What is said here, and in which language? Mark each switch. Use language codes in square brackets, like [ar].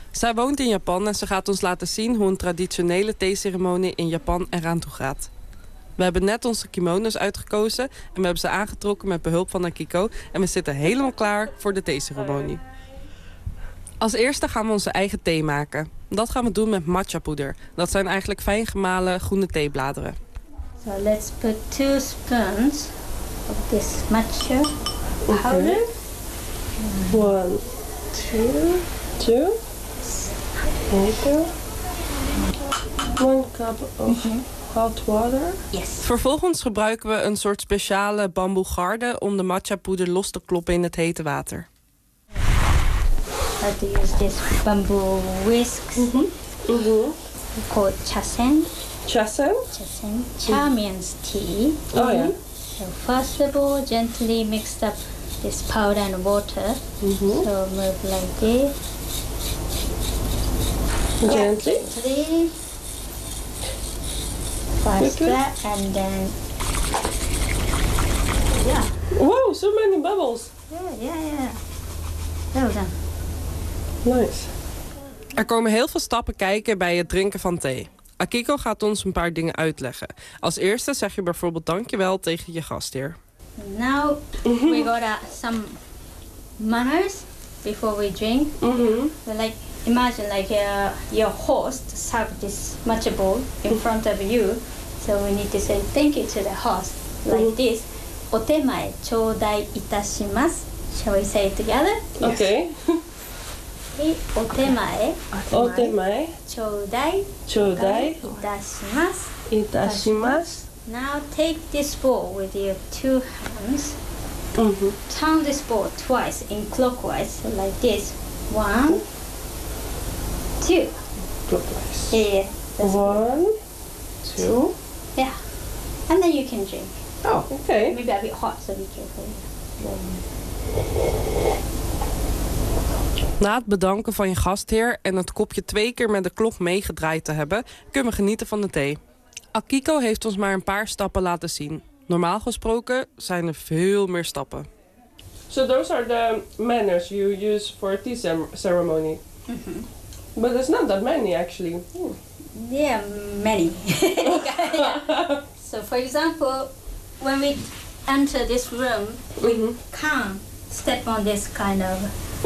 [nl] Zij woont in Japan en ze gaat ons laten zien hoe een traditionele theeceremonie in Japan eraan toe gaat. We hebben net onze kimono's uitgekozen en we hebben ze aangetrokken met behulp van Akiko. En we zitten helemaal klaar voor de theeceremonie. Als eerste gaan we onze eigen thee maken. Dat gaan we doen met matcha poeder. Dat zijn eigenlijk fijn gemalen groene theebladeren. [en] So let's put 2 spoons of this matcha powder. Okay. 1, 2. Okay. 1 cup of hot water. Yes. [nl] Vervolgens gebruiken we een soort speciale bamboe garde om de matcha poeder los te kloppen in het hete water. [en] I have to use this bamboo whisk called chasen. Chasen? Chasen. Cha means tea. Oh, yeah. So first of all, gently mix up this powder and water. Mm-hmm. So move like this. Gently. Faster and then... Yeah. Whoa, so many bubbles. Yeah. Well done. Nice. [nl] Er komen heel veel stappen kijken bij het drinken van thee. Akiko gaat ons een paar dingen uitleggen. Als eerste zeg je bijvoorbeeld dankjewel tegen je gastheer. [en] Now we got some manners before we drink. Mm-hmm. Like imagine like your host serve this matcha bowl in front of you. So we need to say thank you to the host like this. [ja] Otemae chōdai itashimasu. [en] Shall we say it together? Yes. Okay. [ja] お手前ちょうだいいたします [en] Now take this ball with your 2 hands Turn this ball twice in clockwise like this 1 2 clockwise yeah. 1 2 yeah and then you can drink oh okay maybe a bit hot so be careful [nl] Na het bedanken van je gastheer en het kopje 2 keer met de klok meegedraaid te hebben, kunnen we genieten van de thee. Akiko heeft ons maar een paar stappen laten zien. Normaal gesproken zijn er veel meer stappen. [en] So those are the manners you use for a tea ceremony. Mm-hmm. But it's not that many actually. Ooh. Yeah, many. Yeah. So for example, when we enter this room, we can't step on this kind of...